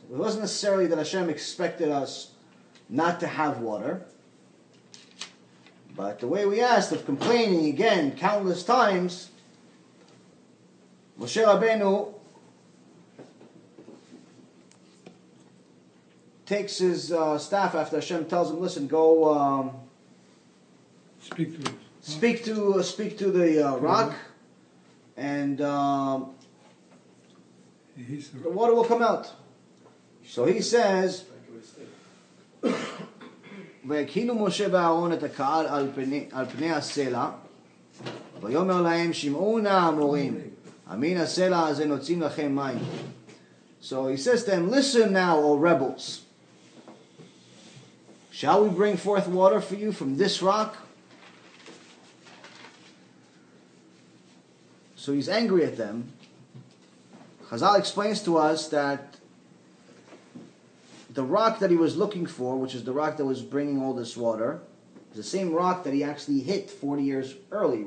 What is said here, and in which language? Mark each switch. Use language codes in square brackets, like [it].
[en] It wasn't necessarily that Hashem expected us not to have water, but the way we asked of complaining again countless times, Moshe Rabbeinu takes his staff after Hashem tells him, listen, go Speak to it. speak to the rock, and the water will come out. So he says, [he] ויקהילו משה ואהרון את הקהל על פני הסלע, ויאמר להם, שמעו נא המורים, אמין הסלע הזה נוצאים לכם מים. [en] So he says to them, listen now, O rebels. Shall we bring forth water for you from this rock? So he's angry at them. Chazal explains to us that the rock that he was looking for, which is the rock that was bringing all this water, is the same rock that he actually hit 40 years early.